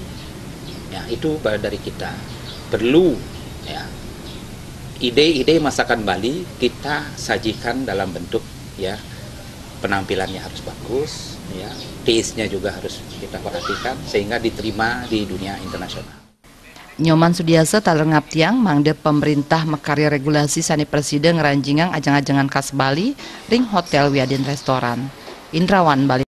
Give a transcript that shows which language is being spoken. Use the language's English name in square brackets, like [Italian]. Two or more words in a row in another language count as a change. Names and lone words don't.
[Indonesian] Ya, itu dari kita perlu ya ide-ide masakan Bali kita sajikan dalam bentuk ya penampilannya harus bagus, ya, taste-nya juga harus kita perhatikan sehingga diterima di dunia internasional. [Balinese] Nyoman Sudiasa taler ngaptiang mangde pemerintah mekarya regulasi sani Presiden ngeranjingang ajang-ajangan khas Bali ring hotel wiadin restoran. Indrawan Bali.